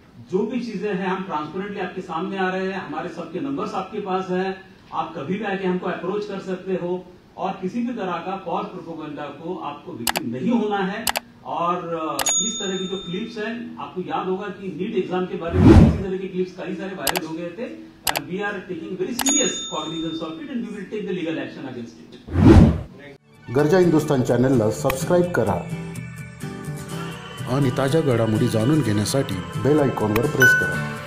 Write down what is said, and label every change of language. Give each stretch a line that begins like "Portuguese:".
Hindi: जो भी चीजें हैं हम ट्रांसपेरेंटली आपके सामने आ रहे हैं. हमारे सबके नंबर्स आपके पास हैं. आप कभी भी आके हमको अप्रोच कर सकते हो और किसी भी तरह का फॉल्स प्रोपेगेंडा को आपको विक्टिम नहीं होना है. और इस तरह की जो क्लिप्स हैं, आपको याद होगा कि नीट एग्जाम के बारे में इसी तरह के क्लिप्स कई सारे वायरल हो गए थे.
English: And we are taking very serious cognizance of it and we will take the legal action against it.
Marathi: गरजा हिंदुस्तान चॅनलला सबस्क्राईब करा आणि ताज्या घडामोडी जाणून घेण्यासाठी बेल आयकॉनवर प्रेस करा.